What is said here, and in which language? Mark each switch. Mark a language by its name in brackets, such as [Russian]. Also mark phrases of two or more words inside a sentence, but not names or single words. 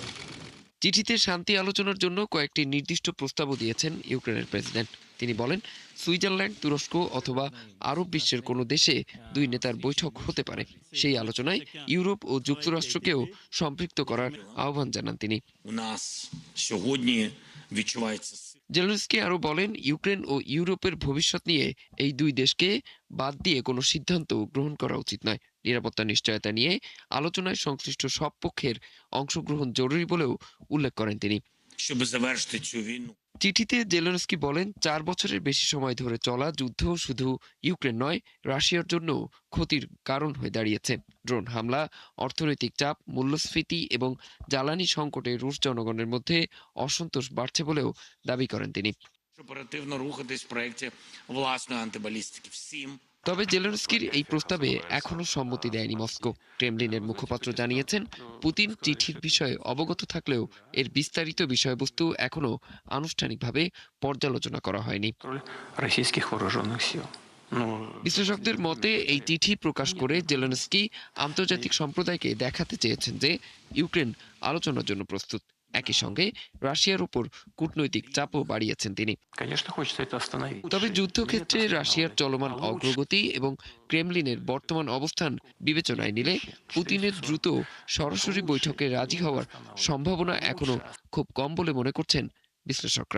[Bangla] চিঠিতে শান্তি আলোচনার জন্য কয়েকটি নির্দিষ্ট প্রস্তাবও দিয়েছেন ইউক্রেনের প্রেসিডেন্ট। তিনি বলেন, সুইজারল্যান্ড, তুরস্ক অথবা আরব বিশ্বের কোনো দেশে দুই নেতার বৈঠক হতে পারে। সেই আলোচনায় ইউরোপ ও যুক্তরাষ্ট্রকেও সম্পৃক্ত করার আহ্বান জানান তিনি। [Ukrainian] У нас сьогодні відчувається [Bangla] জেলেনস্কি আরও বলেন, ইউক্রেন ও ইউরোপের ভবিষ্যৎ নিয়ে এই দুই দেশকে বাদ দিয়ে কোনো সিদ্ধান্ত গ্রহণ করা উচিত নয়। নিরাপত্তা নিশ্চয়তা নিয়ে আলোচনায় সংশ্লিষ্ট সব পক্ষের অংশগ্রহণ জরুরি বলেও উল্লেখ করেন তিনি। [Ukrainian] щоб завершити цю війну. [Bangla] চিঠিতে জেলেনস্কি বলেন, 4 বছরের বেশি সময় ধরে চলা যুদ্ধ শুধু ইউক্রেন নয়, রাশিয়ার জন্য ক্ষতির কারণ হয়ে দাঁড়িয়েছে। ড্রোন হামলা, অর্থনৈতিক চাপ, মূল্যস্ফীতি এবং জ্বালানি সংকটে রুশ জনগণের মধ্যে অসন্তোষ বাড়ছে বলেও দাবি করেন তিনি। [Ukrainian] Оперативно рухатись в проєкті власної антибалістики. Всім [Bangla] তবে জেলেনস্কির এই প্রস্তাবে এখনো সম্মতি দেয়নি মস্কো। ক্রেমলিনের মুখপাত্র জানিয়েছেন, পুতিন চিঠির বিষয়ে অবগত থাকলেও এর বিস্তারিত বিষয়বস্তু এখনো আনুষ্ঠানিকভাবে পর্যালোচনা করা হয়নি। [Russian] российских вооруженных сил. [Bangla] বিশ্লেষকদের মতে এই চিঠি প্রকাশ করে জেলেনস্কি আন্তর্জাতিক সম্প্রদায়কে দেখাতে চেয়েছেন যে ইউক্রেন আলোচনার জন্য প্রস্তুত। একই সঙ্গে রাশিয়ার উপর কূটনৈতিক চাপও বাড়িয়েছেন তিনি। [Russian] Конечно, хочется это остановить. [Bangla] তবে যুদ্ধক্ষেত্রে রাশিয়ার চলমান অগ্রগতি এবং ক্রেমলিনের বর্তমান অবস্থান বিবেচনায় নিলে পুতিনের দ্রুত সরাসরি বৈঠকে রাজি হওয়ার সম্ভাবনা এখনো খুব কম বলে মনে করছেন বিশ্লেষকরা।